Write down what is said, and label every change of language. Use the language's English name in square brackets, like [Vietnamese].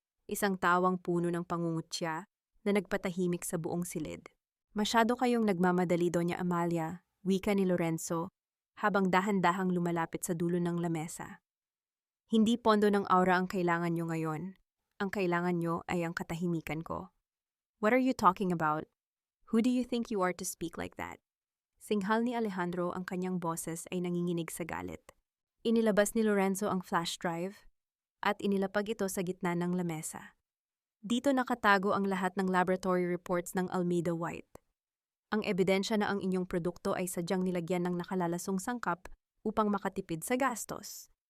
[Filipino] Isang tawang puno ng pangungutya na nagpatahimik sa buong silid. Masyado kayong nagmamadali, Doña Amalia, wika ni Lorenzo, habang dahan-dahang lumalapit sa dulo ng lamesa. Hindi pondo ng Aura ang kailangan nyo ngayon. Ang kailangan nyo ay ang katahimikan ko. [English] What are you talking about? Who do you think you are to speak like that? [Filipino] Singhal ni Alejandro, ang kanyang boses ay nanginginig sa galit. Inilabas ni Lorenzo ang flash drive at inilapag ito sa gitna ng lamesa. Dito nakatago ang lahat ng laboratory reports ng Almeida White. Ang ebidensya na ang inyong produkto ay sadyang nilagyan ng nakalalasong sangkap upang makatipid sa gastos.